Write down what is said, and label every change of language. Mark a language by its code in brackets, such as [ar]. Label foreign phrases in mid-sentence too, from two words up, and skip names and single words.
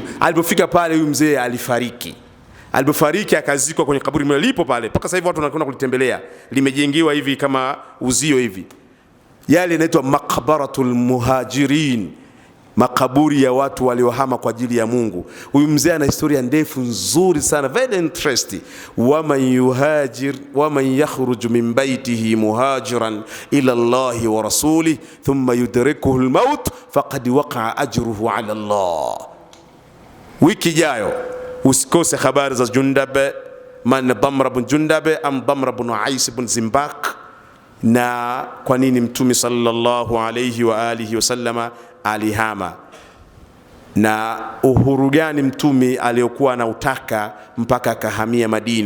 [sw] Alipofika pale huyu mzee alifariki. Alipofariki akazikwa kwenye kaburi mlipo pale. Mpaka sasa hivi watu wanakwenda kulitembelea. Limejengiwa hivi kama uzio hivi. Yale inaitwa [ar] مقبرة المهاجرين, [sw] makaburi ya watu waliohama kwa ajili ya Mungu. Huyu mzee ana historia ndefu nzuri sana, [en] very interesting. [ar] ومن يخرج من بيته مهاجرا إلى الله ورسوله ثم يدركه الموت فقد وقع أجره على الله. [sw] Wiki ijayo usikose habari za Jundab, man Damrah bin Jundab am Damrah bin Ais bin Zimbaq, na kwa nini mtume [ar] صلى الله عليه وآله وسلم [sw] alihama, na uhuru gani mtume aliyokuwa anautaka mpaka akahamia Madina.